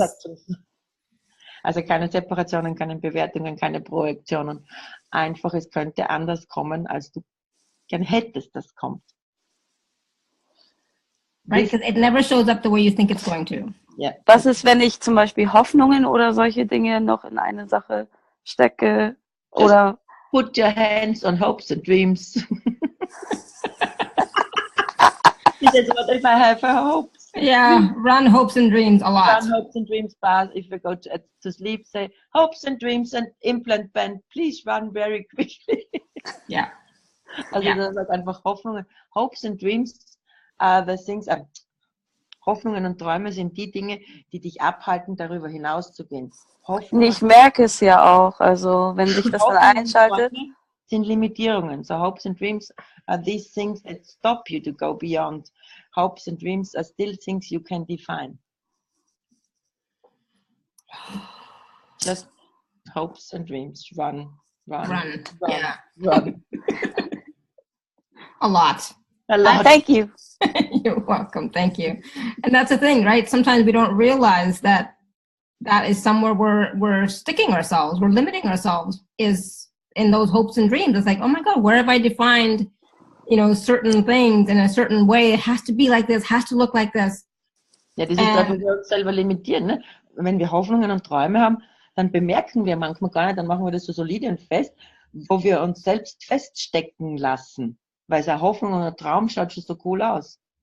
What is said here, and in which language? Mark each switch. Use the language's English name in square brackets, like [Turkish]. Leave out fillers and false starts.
[German] No also keine Separationen, keine Bewertungen, keine Projektionen. Einfach, es könnte anders kommen, als du gern hättest, das kommt. [English] Right, because it never shows up the way you think it's going to. Yeah. [German] Was ist, wenn ich zum Beispiel Hoffnungen oder solche Dinge noch in eine Sache stecke? Oder [English] Put your hands on hopes and dreams. This is what if I have hopes. Yeah, run hopes and dreams a lot. Run hopes and dreams fast. If we go to sleep, say hopes and dreams and implant band. Please run very quickly. Yeah. [German] Also das ist einfach Hoffnungen. [English] Hopes and dreams are the things. [German] Hoffnungen und Träume sind die Dinge, die dich abhalten, darüber hinauszugehen. ich merke es ja auch, also wenn sich das dann einschaltet. Sind Limitierungen. [English] So hopes and dreams are these things that stop you to go beyond. Hopes and dreams are still things you can define. Just hopes and dreams. Run. Yeah. Run. A lot. A lot. Thank you. You're welcome. Thank you. And that's the thing, right? Sometimes we don't realize that is somewhere we're sticking ourselves, we're limiting ourselves, is in those hopes and dreams. It's like, oh my God, where have I defined, certain things in a certain way? It has to be like this, has to look like this. [German] Ja, das ist das, was wir uns selber limitieren. Ne? Wenn wir Hoffnungen und Träume haben, dann bemerken wir manchmal gar nicht, dann machen wir das so solide und fest, wo wir uns selbst feststecken lassen. Weil so eine Hoffnung und ein Traum schaut schon so cool aus.